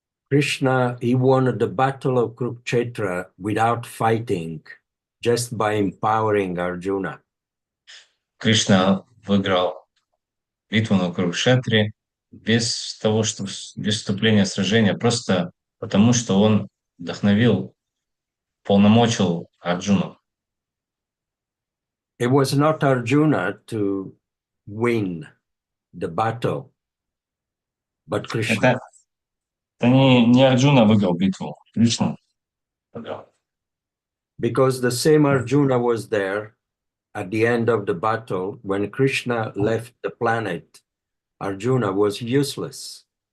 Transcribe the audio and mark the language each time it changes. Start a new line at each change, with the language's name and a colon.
English: Krishna, he won the battle of Kurukshetra without fighting, just by empowering Arjuna.
Russian: Кришна выиграл битву на Курукшетре без вступления в сражение, просто потому что он вдохновил, полномочил Арджуну.
English: It was not Arjuna to win the battle, but Krishna.
Russian: Это не Арджуна выиграл битву, Кришна выиграл.
English: Because the same Arjuna was there at the end of the battle. When Krishna left the planet, Arjuna was useless.